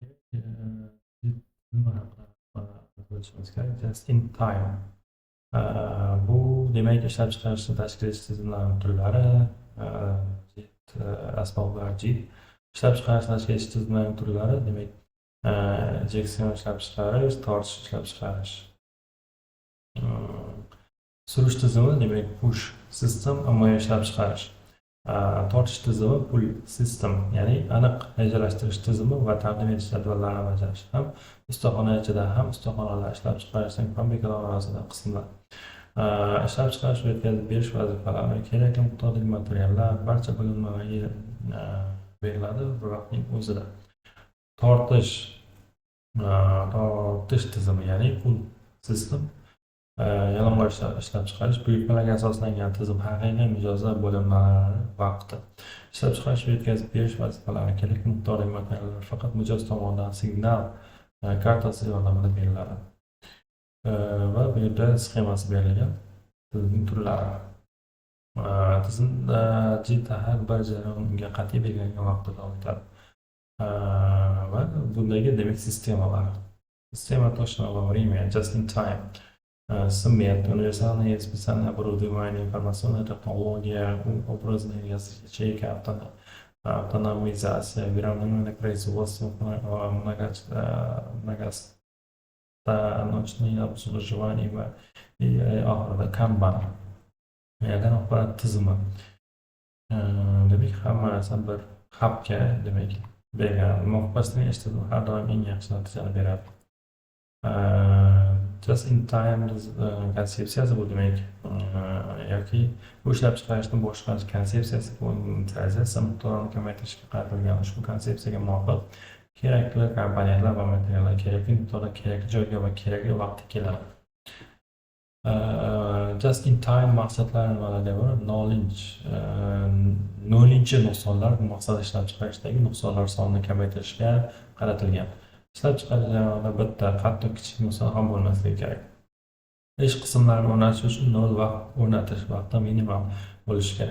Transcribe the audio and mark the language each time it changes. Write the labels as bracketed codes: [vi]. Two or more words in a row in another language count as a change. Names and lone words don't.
[uz] nima haqida bilishimiz kerak? [en] Just in time. [uz] Bu demak ishlab chiqarishni tashkil etish tizimlarining turlari, asboblar ishlab chiqarish tashkil etish tizimlarining turlari, demak injeksiyon ishlab chiqarish, tortish ishlab chiqarish. Surish tizimi demak [en] push system, [uz] ommaviy ishlab chiqarish. Tortish tizimi [en] pull system, [uz] ya'ni aniq rejalashtirish tizimi va taqdim etish jadvallarini bajarish ham ustaxona ichida ham ustaxonalar ishlab chiqarishning kompleks orasida qismlar. Ishlab chiqarish va yetkazib berish vazifalari, kerakli miqdordagi materiallar barcha bo'linmalarga beriladi bir vaqtning o'zida. Tortish tizimi, ya'ni [en] pull system, [uz] yalang'och ishlab chiqarish buyurtmalarga asoslangan tizim, haqiqiy mijozlar bo'linmalari vaqti. Ishlab chiqarish va yetkazib berish vazifalari, kerakli miqdordagi materiallar faqat mijoz tomonidan signal kartasi yordamida beriladi. Va bu yerda sxemasi berilgan tizimning turlari. Tizimda har bir jarayon unga qat'iy belgilangan vaqtda davom etadi. Va bundagi demak sistemalar. [ru] Sistema точного времени, [en] just in time. [ru] Суммет, универсальная и специальное оборудование, информационная технология, образная ячейка, автоматизация, выравнивание производства, многостаночное обслуживание и kanban. [uz] Ya'ni axborot tizimi. Demak, hammasi bir hubga demak bergan. Muvofiqlashtirilgan ish tizimi har doim eng yaxshi natijani beradi. [en] Just in time [uz] konsepsiyasi bu demak yoki bu ishlab chiqarishni boshqarish konsepsiyasi, bu inventorizatsiya miqdorini kamaytirishga qaratilgan. Ushbu konsepsiyaga muvofiq kerakli komponentlar va materiallar kerakli miqdorda kerakli joyga va kerakli vaqtda keladi. [en] Just in time [uz] maqsadlari nimalarga bor? Nollinchi nuqsonlar bu maqsad ishlab chiqarishdagi nuqsonlar sonini kamaytirishga qaratilgan. Ishlab chiqarish jarayonida bitta hatto kichik nuqson ham bo'lmasligi kerak. Ish qismlarini o'rnatish uchun nol vaqt o'rnatish vaqti minimum bo'lishi kerak.